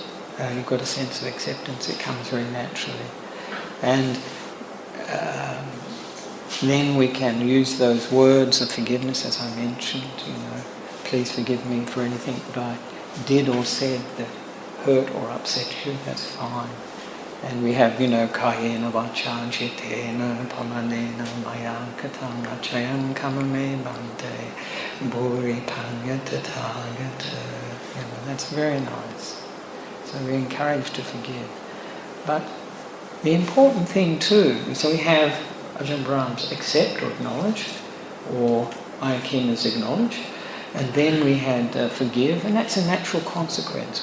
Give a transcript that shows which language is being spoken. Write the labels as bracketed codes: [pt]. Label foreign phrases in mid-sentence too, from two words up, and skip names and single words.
[en] You've got a sense of acceptance. It comes very naturally, and then we can use those words of forgiveness, as I mentioned. Please forgive me for anything that I did or said that hurt or upset you. That's fine. And we have, [pi] kayena vacca cittena pamanena maya katam rachayan kamame bante bhuri panya tathagata. [en] That's very nice. So we're encouraged to forgive. But the important thing too, so we have Ajahn Brahm's accept or acknowledge, or Ayakina's acknowledge, and then we had forgive, and that's a natural consequence.